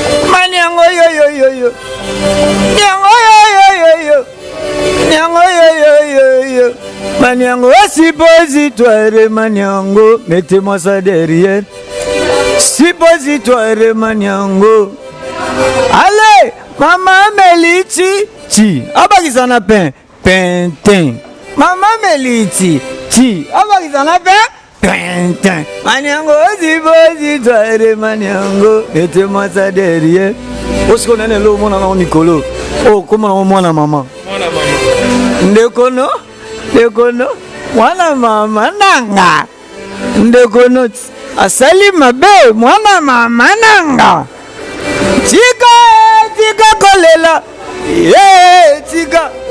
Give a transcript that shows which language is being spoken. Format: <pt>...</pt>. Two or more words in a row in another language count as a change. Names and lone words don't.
<ln>Maniango yo yo yo yo. Niango yo yo yo yo. Niango yo yo yo yo yo.</ln> <fr>Maniango, oh, suppositoire, maniango. Mettez-moi ça derrière. Suppositoire, maniango.</fr> <ln>Allez, maman Meliti, ti. Abakisa na pain, pain, pain. Maman Meliti, ti. Abakisa na pain, pain, pain.</ln> <fr>Maniango, oh, suppositoire, maniango. Mettez-moi ça derrière.</fr> <ln>Osiko nene lo mwana na mikolo. Oh,</ln> <fr>comment on</fr> <ln>mwana maman? Mwana maman. Ndeko no, ndeko no, mwana mama nanga. Ndeko no, asali mabe, mwana mama nanga. Tika, tika kolela. Ye, tika.</ln>